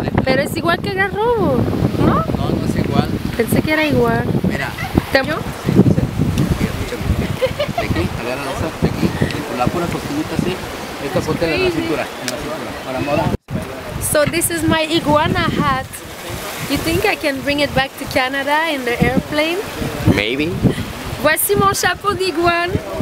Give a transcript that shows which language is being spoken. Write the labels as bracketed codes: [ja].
[es] Pero es igual que garrobo. ¿No? No, no es igual. Pensé que era igual. Mira. ¿Yo? De aquí, agarra esa, de aquí, con la pura costumita así. Esta ponte en la cintura, Para moda. [en] So this is my iguana hat. You think I can bring it back to Canada in the airplane? Maybe. [fr] Voici mon chapeau d'iguane.